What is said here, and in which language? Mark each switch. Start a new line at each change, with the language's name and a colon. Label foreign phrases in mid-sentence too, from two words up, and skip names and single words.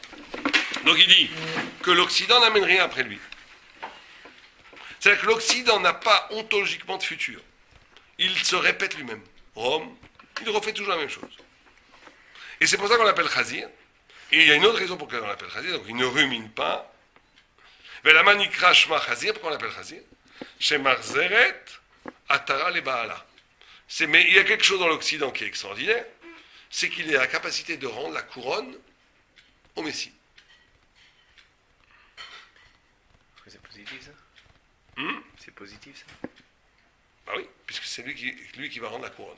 French: Donc il dit que l'Occident n'amène rien après lui. C'est-à-dire que l'Occident n'a pas ontologiquement de futur. Il se répète lui-même. Rome, il refait toujours la même chose. Et c'est pour ça qu'on l'appelle Chazir. Et il y a une autre raison pour laquelle on l'appelle Chazir. Donc il ne rumine pas.
Hebrew: Velama nikra shma Chazir,
French: pourquoi on l'appelle Chazir ?
Hebrew: Shemarzeret atara le Baala.
French: Mais il y a quelque chose dans l'Occident qui est extraordinaire, c'est qu'il a la capacité de rendre la couronne au Messie. C'est positif ça Hmm? C'est positif ça Bah oui, puisque c'est lui qui va rendre la couronne.